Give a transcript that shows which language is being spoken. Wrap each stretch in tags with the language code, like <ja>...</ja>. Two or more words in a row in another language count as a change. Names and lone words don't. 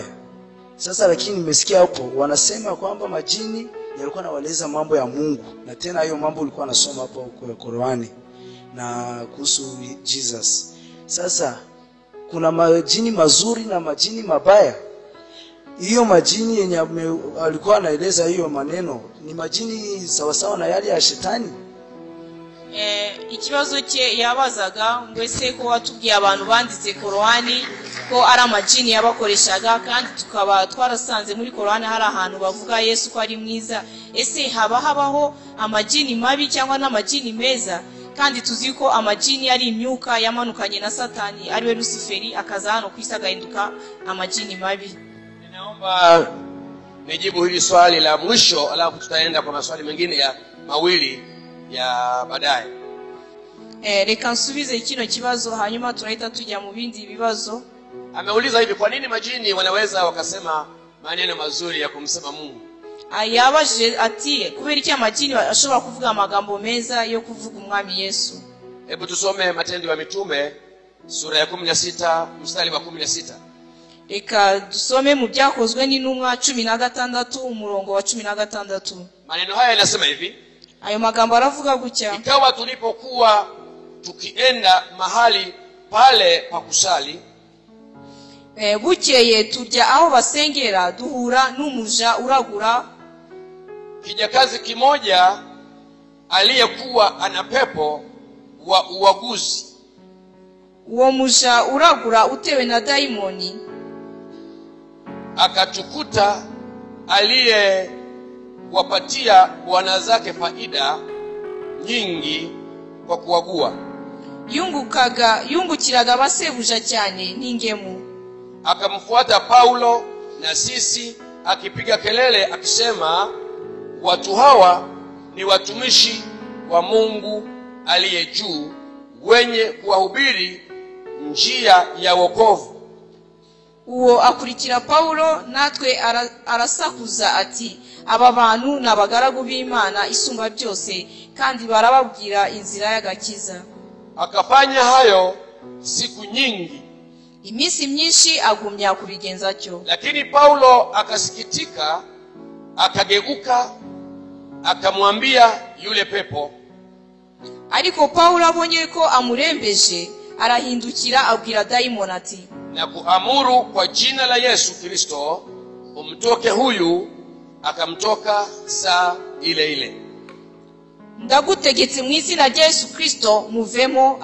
<sw>Sasa lakini nimesikia hapo wanasema kwamba majini yalikuwa anawaeleza mambo ya Mungu, na tena hiyo mambo ulikuwa unasoma hapo kwa Qurani na kuhusu Jesus. Sasa kuna majini mazuri na majini mabaya. Hiyo majini yenye alikuwa anaeleza hiyo maneno ni majini sawa sawa na yale ya shetani?</sw> <rw>Ikibazo cye yabazaga ngo ese ko watubwiye abantu banditse Qur'ani ko ari amajini yabakoreshaga, kandi tukaba twarasanze muri Qur'ani hari ahantu bavuga Yesu ko ari mwiza, ese habaho amajini mabi cyangwa n'amajini meza? Kandi tuzi ko amajini ari imyuka yamanukanye na Satani ariwe Luciferi, akaza hano kwisagahinduka amajini mabi.</rw> <sw>Ninaomba nijibu hili swali la mwisho, alafu tutaenda kwa maswali mengine ya mawili ya baadaye.</sw> <rw>Reka nsubize kino kibazo hanyuma turahita tujya mu bindi bibazo.</rw> <sw>Ameuliza hivi, kwa nini majini wanaweza wakasema maneno mazuri ya kumsema Mungu?</sw> <rw>Yabaje ati kubera iki amajini ashobora kuvuga amagambo meza yo kuvuga umwami Yesu?</rw> <sw>Hebu tusome Matendo ya Mitume sura ya 16 mstari wa 16.</sw> <rw>Reka dusome mu byakozwe n'intumwa 16 umurongo wa 16.</rw> <sw>Maneno haya yanasema hivi,</sw> <rw>ayo magambo aravuga gutya:</rw> <sw>ikawa tulipokuwa tukienda mahali pale pa kusali,</sw> <rw>bukeye turya aho basengera, duhura n'umuja uragura</rw> <sw>kijakazi kimoja aliyekuwa ana pepo wa uaguzi.</sw> <rw>Uwo muja uragura utewe na daimoni</rw> <sw>akatukuta aliyewapatia bwana zake faida nyingi kwa kuagua.</sw> <rw>yungukiraga basebuja cyane n'ingemu.</rw> <sw>Akamfuata Paulo na sisi akipiga kelele akisema, watu hawa ni watumishi wa Mungu aliye juu, wenye kuwahubiri njia ya wokovu.</sw> <rw>Uwo akurikira Paulo, natwe arasakuza ati, aba bantu n'abagaragu b'Imana isumba byose, kandi barababwira inzira y'agakiza.</rw> <sw>Akafanya hayo siku nyingi,</sw> <rw>iminsi myinshi agumya kubigenza cyo.</rw> <sw>Lakini Paulo akasikitika, akageuka, akamwambia yule pepo.</sw> <rw>Ariko Paulo abonye ko amurembeje, arahindukira abwira daimoni ati,</rw> <sw>na kuamuru kwa jina la Yesu Kristo umtoke huyu. Akamtoka saa ile ile.</sw> <rw>Ndagutegetse mu izina rya Yesu Kristo, muvemo.</rw>